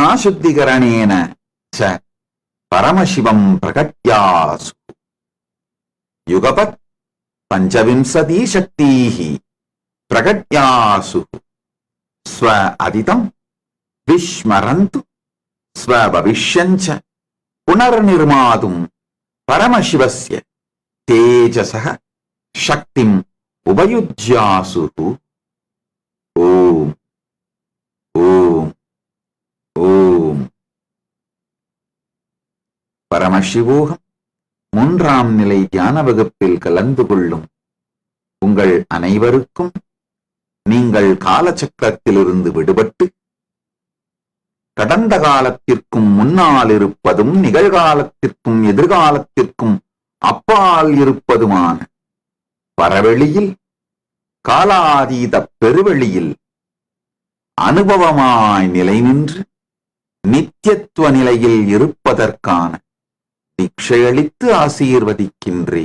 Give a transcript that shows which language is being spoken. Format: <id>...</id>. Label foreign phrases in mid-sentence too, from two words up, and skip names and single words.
<sa>शुद्धिकरणेन च परमशिवं प्रकट्यासु युगपत् पञ्चविंशति शक्तिः प्रकट्यासु स्व आदितं विस्मरन्तु स्व भविष्यञ्च पुनर्निर्मातुं परमशिवस्य तेजसः शक्तिम् उपयुज्यासुः. Om. Om. Om.</sa> <ta>Paramashivoham மூன்றாம் நிலை தியான வகுப்பில் கலந்து கொள்ளும் உங்கள் அனைவருக்கும் நீங்கள் காலச்சக்கரத்திலிருந்து விடுபட்டு கடந்த காலத்திற்கும் முன்னால் இருப்பதும் நிகழ்காலத்திற்கும் எதிர்காலத்திற்கும் அப்பால் இருப்பதுமான பரவெளியில் காலாதீத பெருவெளியில் அனுபவமாய் நிலை நின்று நித்தியத்துவ நிலையில் இருப்பதற்கான தீட்சையளித்து ஆசீர்வதிக்கின்றேன்.</ta>